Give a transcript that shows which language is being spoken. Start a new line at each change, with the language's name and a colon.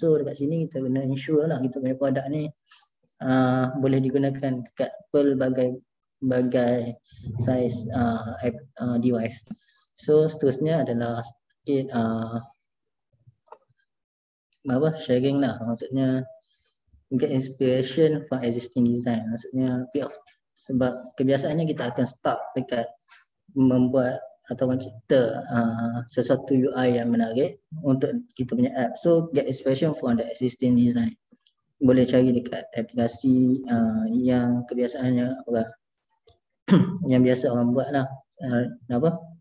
Malay: So dekat sini kita kena ensure lah kita punya produk ni boleh digunakan dekat pelbagai saiz device. So seterusnya adalah sedikit sharing lah. Maksudnya
English: get inspiration from existing design.
Malay: Maksudnya sebab kebiasaannya kita akan start dekat membuat atau mencipta sesuatu UI yang menarik untuk kita punya app. So
English: get inspiration from the existing design.
Malay: Boleh cari dekat aplikasi yang kebiasaannya orang yang biasa orang buat lah. Apa?